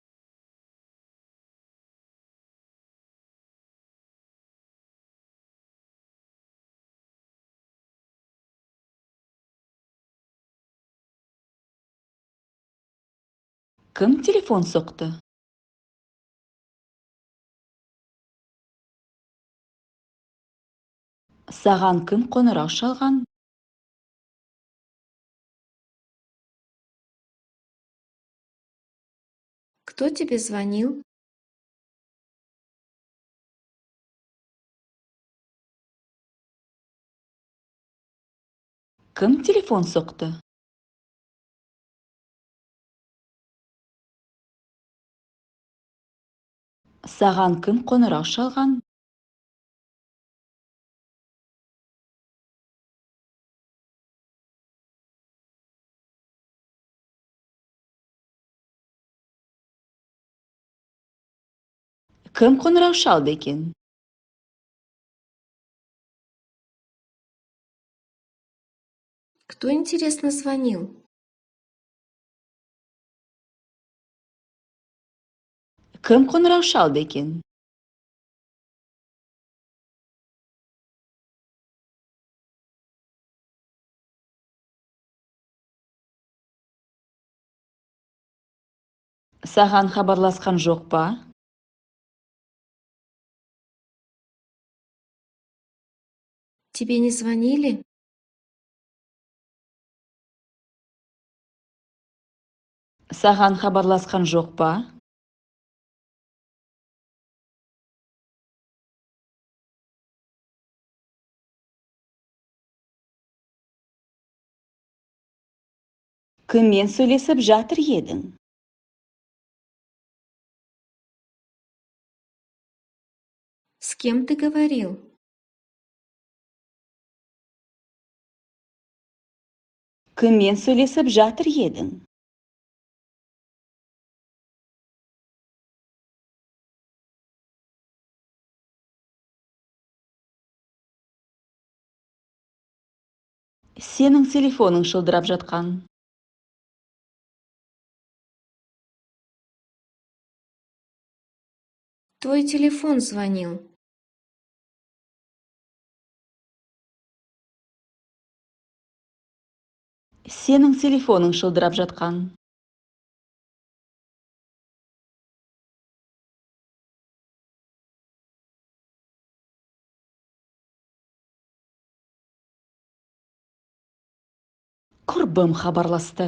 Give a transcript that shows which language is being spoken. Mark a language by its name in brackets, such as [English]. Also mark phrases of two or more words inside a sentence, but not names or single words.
[Kazakh] Кім телефон соқты? Саған кім қоңырау шалған? [Russian] Кто тебе звонил? [Kazakh] Кім телефон соқты? Саған кім қоңырау шалған? Кім қоңырау шалды екен? [Russian] Кто, интересно, звонил? [Kazakh] Кім қоңырау шалды екен? Саған хабарласқан жоқ па? [Russian] Тебе не звонили? [Kazakh] Саған хабарласқан жоқ па? Кіммен сөйлесіп жатыр едің? [Russian] С кем ты говорил? [Kazakh] Кіммен сөйлесіп жатыр едің? Сенің телефоның шылдырап жатқан. [Russian] Твой телефон звонил. [Kazakh] Сенің телефоның шылдырап жатқан. Құрбым хабарласты.